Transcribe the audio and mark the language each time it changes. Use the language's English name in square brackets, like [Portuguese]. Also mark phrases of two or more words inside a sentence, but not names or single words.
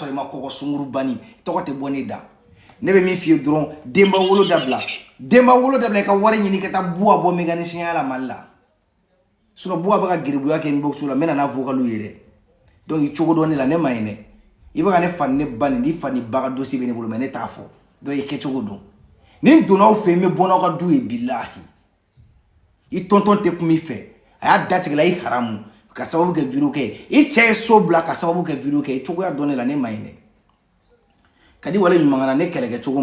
[Bambara] sɔrɔ i ma kɔgɔ Sunguru Bani tɔgɔ tɛ bɔ ne da ne bɛ min f'i ye dɔrɔn denba wolo dabila i ka wari ɲini ka taa buwa bɔ mécanicien ya la Mali la sinon buwa bɛ ka geribuya kɛ inbox la n bɛ na n'a vocal ye dɛ donc i cogo dɔn ne la ne ma ɲi dɛ i bɛ ka ne fa ni ne ba ni fa ni ba ka dossier bɛ ne bolo mais ne t'a fɔ donc i kɛ cogo dɔn ni n donna aw fɛ n bɛ bɔ n'aw ka du ye bilahi i tonton tɛ kuma i fɛ a y'a datigɛla i haramu ka sababu kɛ video kɛ i cɛ ye so bila ka sababu kɛ video kɛ i cogoya dɔn ne la ne ma ɲi dɛ ka di wale ɲuman na ne kɛlɛkɛ cogo